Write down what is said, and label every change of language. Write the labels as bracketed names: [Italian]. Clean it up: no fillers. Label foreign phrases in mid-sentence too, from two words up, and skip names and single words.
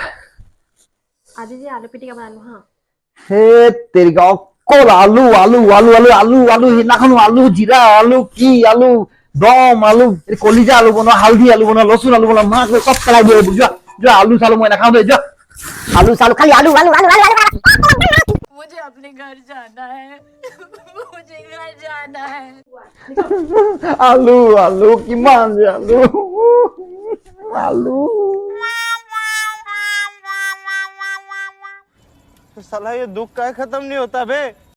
[Assamese] আজি যে আলু পিটিকা বনালো হা। সেই তেৰিকা অকল আলু আলু আলু আলু আলু আলু সেইদিনাখনো আলু জিৰা আলু কি আলু দম আলু কলিজা আলু বনোৱা, হালধি আলু বনোৱা, লচুন আলু বনোৱা, মাক চব পেলাই দিয়ে। যোৱা যোৱা আলু চালু মই নাখাওঁ দেই। যোৱা আলু চালু খালি আলু আলু আলু আলু আলু। [Hindi] मुझे अपने घर जाना है मुझे घर जाना है [Assamese] আলু আলু কিমান যে আলু আলু। [Hindi] साला ये दुख का खत्म नहीं होता बे।